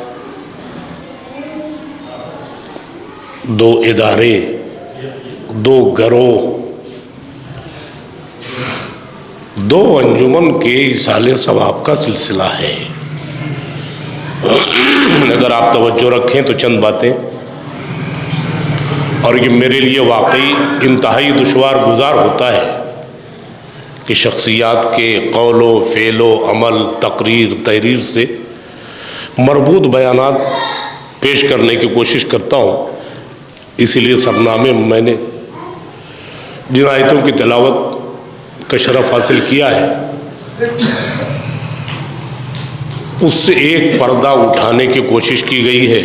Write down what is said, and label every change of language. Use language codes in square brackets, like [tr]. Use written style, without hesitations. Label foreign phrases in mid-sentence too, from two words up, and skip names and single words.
[ur] 2 ادارے، 2 گروہ، 2 انجمن کے ایصال ثواب کا سلسلہ ہے۔ اگر آپ توجہ رکھیں تو چند باتیں، اور یہ میرے لیے واقعی انتہائی دشوار گزار ہوتا ہے کہ شخصیات کے قول و فعل و عمل، تقریر، تحریر سے مربوط بیانات پیش کرنے کی کوشش کرتا ہوں۔ اسی لیے سرنامے میں نے جن آیتوں کی تلاوت کا شرف حاصل کیا ہے اس سے ایک پردہ اٹھانے کی کوشش کی گئی ہے۔